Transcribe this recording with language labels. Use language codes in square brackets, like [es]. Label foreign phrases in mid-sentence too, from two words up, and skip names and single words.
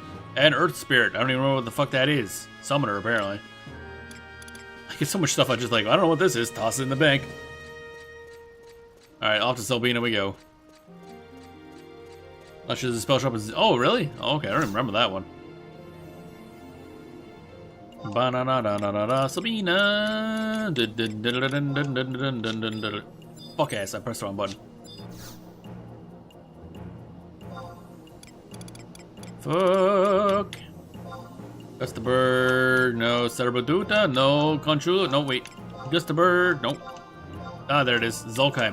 [en] And Earth Spirit. I don't even know what the fuck that is. Summoner, apparently. I get so much stuff I just like, I don't know what this is. Toss it in the bank. Alright, off to Selbina we go. Not sure the spell shop is... Oh, really? Oh, okay, I don't even remember that one. Ba-na-na-na-na-na-na, Selbina! Fuck ass, I pressed the wrong button. Fuck! Just the bird, no. Cerbaduta, no. Conchula, no, wait. Just the bird, nope. Ah, there it is. Zolkheim.